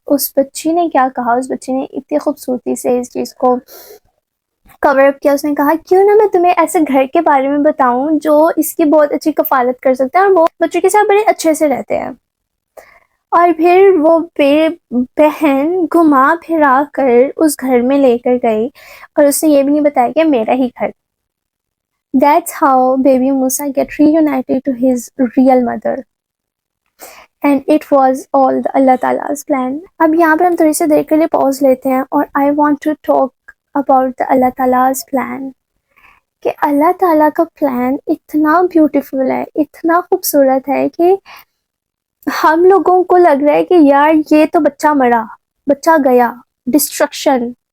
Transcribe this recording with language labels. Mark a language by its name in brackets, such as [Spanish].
[Urdu] اس بچی نے کیا کہا؟ اس بچی نے اتنی خوبصورتی سے اس چیز کو کور اپ کیا. اس نے کہا کیوں نہ میں تمہیں ایسے گھر کے بارے میں بتاؤں جو اس کی بہت اچھی کفالت کر سکتا ہے، اور وہ بچوں کے ساتھ بڑے اچھے سے رہتے ہیں. اور پھر وہ بہن گھما پھرا کر اس گھر میں لے کر گئی، اور اس نے یہ بھی نہیں بتایا کہ میرا ہی گھر. [English] That's how baby Musa get reunited to his real mother. And it was all the Allah Ta'ala's plan. [Urdu] اب یہاں پر ہم تھوڑی سی دیر کے لیے پاز لیتے ہیں، اور [English] I want to talk about the [Urdu] Allah تعالیٰ's plan. کہ اللہ تعالیٰ کا پلان اتنا بیوٹیفل ہے، اتنا خوبصورت ہے کہ ہم لوگوں کو لگ رہا ہے کہ یار یہ تو بچہ مرا، بچہ گیا، ڈسٹرکشن.